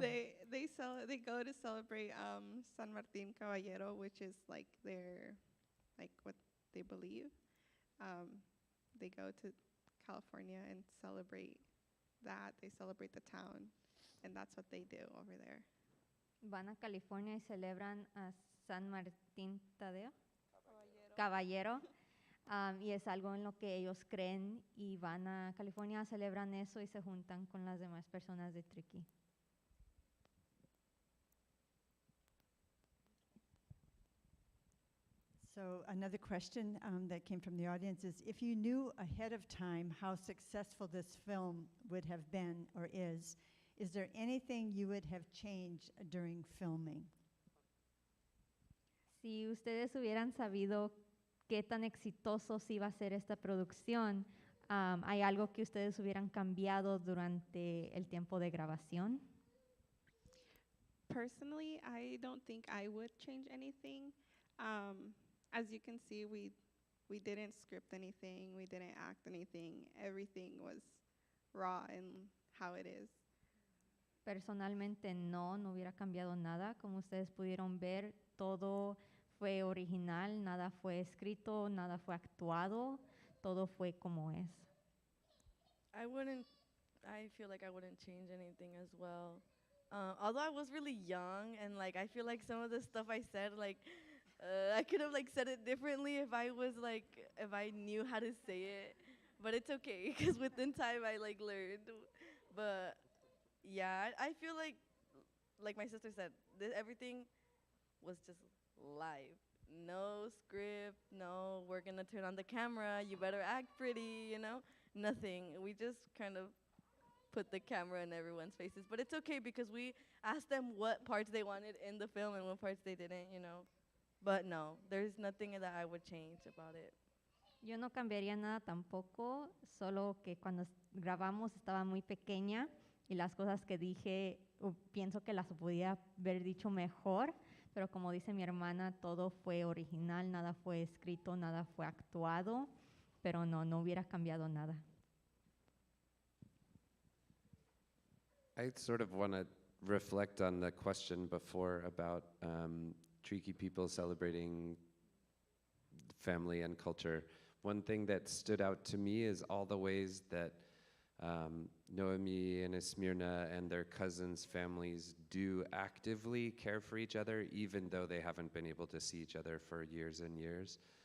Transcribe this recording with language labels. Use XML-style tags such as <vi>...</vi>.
<en>They go to celebrate San Martín Caballero, which is like their what they believe. They go to California and celebrate that. They celebrate the town, and that's what they do over there.</en> <es>Van a California y celebran a San Martín Tadeo, Caballero, y es algo en lo que ellos creen y van a California, celebran eso y se juntan con las demás personas de Triqui.</es> <en>So another question that came from the audience is, if you knew ahead of time how successful this film would have been or is there anything you would have changed during filming?</en> <es>Si ustedes hubieran sabido qué tan exitosos iba a ser esta producción, ¿hay algo que ustedes hubieran cambiado durante el tiempo de grabación?</es> <en>Personally, I don't think I would change anything. As you can see, we didn't script anything, we didn't act anything. Everything was raw and how it is.</en> <es>Personalmente no hubiera cambiado nada. Como ustedes pudieron ver, todo fue original, nada fue escrito, nada fue actuado, todo fue como es.</es> <en>I feel like I wouldn't change anything as well. Although I was really young and like I feel like some of the stuff I said, like I could have like said it differently if I knew how to say it. But it's okay because within time I like learned. But yeah, I feel like my sister said, everything was just live. No script, no, we're gonna turn on the camera, you better act pretty, you know? Nothing. We just kind of put the camera in everyone's faces. But it's okay because we asked them what parts they wanted in the film and what parts they didn't, you know? But no, there's nothing that I would change about it.</en> <es>Yo no cambiaría nada tampoco, solo que cuando grabamos estaba muy pequeña y las cosas que dije pienso que las podía haber dicho mejor, pero como dice mi hermana, todo fue original, nada fue escrito, nada fue actuado, pero no hubiera cambiado nada.</es> <en>I sort of want to reflect on the question before about Triqui people celebrating family and culture. One thing that stood out to me is all the ways that Noemi and Esmirna and their cousins' families do actively care for each other, even though they haven't been able to see each other for years and years.</en>